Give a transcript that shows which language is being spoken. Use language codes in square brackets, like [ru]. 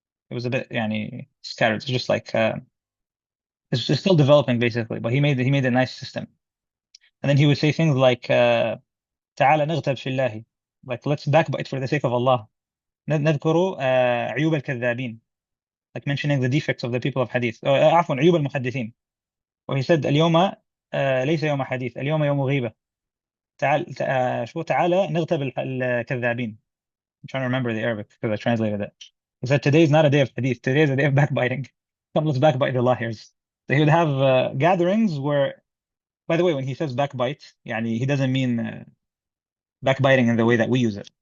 [en] It was a bit, scattered. It's just like, it's still developing basically, but he made a nice system. And then he would say things like, [ar] تعال نغتب في الله, [en] like let's backbite for the sake of Allah. [ar] نذكر عيوب الكذابين, [en] like mentioning the defects of the people of hadith. [ar] عفوا, عيوب المحدثين. [en] Or he said, [ar] اليوم ليس يوم حديث, اليوم يوم غيبة. تعال نغتب الكذابين. [en] I'm trying to remember the Arabic because I translated it. He said, today is not a day of hadith, today is a day of backbiting. Come, let's backbite the liars. So he would have gatherings where, by the way, when he says backbite, he doesn't mean backbiting in the way that we use it.